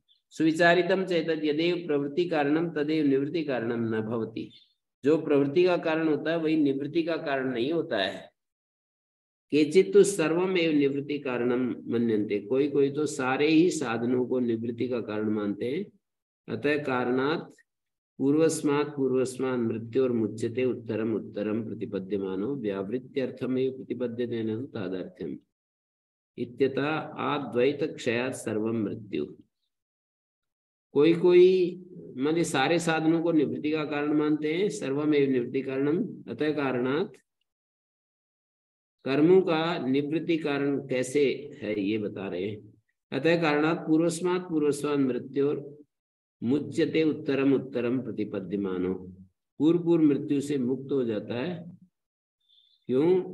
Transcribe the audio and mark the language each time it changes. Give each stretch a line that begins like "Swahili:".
Sanskrit: सुविचारितम चेतद यदेव प्रवृत्ति कारणम तदेव निवृत्ति कारणम न भवति।
Hindi: जो प्रवृत्ति का कारण होता है वही निवृत्ति का कारण नहीं होता है।
Sanskrit: केचित् तो सर्वम एव निवृत्ति कारणम मन्यन्ते।
Hindi: कोई कोई तो सारे ही साधनों को निवृत्ति का कारण मानते हैं।
Sanskrit: अतः कारणात् पूर्वस्मात् मृत्योर्मुच्यते उत्तरम उत्तरम प्रतिपद्यमानो व्यावृत्त्यर्थमेव प्रतिपद्यते न तादर्थ्यम् इत्यतः आद्वैत क्षयात् सर्वम मृत्यु।
Hindi: कोई कोई माने सारे साधनों को निवृत्ति का कारण मानते हैं।
Sanskrit: सर्वमेव निवृत्ति कारणम, अतः कारणात्।
Hindi: कर्मों का निवृत्ति कारण कैसे है ये बता रहे हैं।
Sanskrit: अतः कारणात् पूर्वस्मात् मृत्योर मुच्यते उत्तरम उत्तरम प्रतिपद्यमानो।
Hindi: पूर्व मृत्यु से मुक्त हो जाता है। क्यों?